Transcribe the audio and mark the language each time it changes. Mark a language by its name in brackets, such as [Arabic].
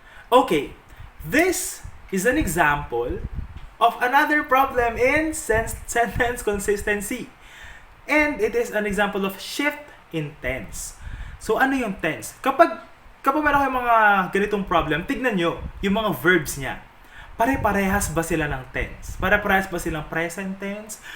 [English] Okay, this is an example of another problem in sentence consistency. And it is an example of shift in tense. [Filipino] So, ano yung tense? Kapag meron kayong mga ganitong problem, tignan nyo yung mga verbs niya. pare-parehas ba sila ng tense? Pare-parehas ba silang present tense?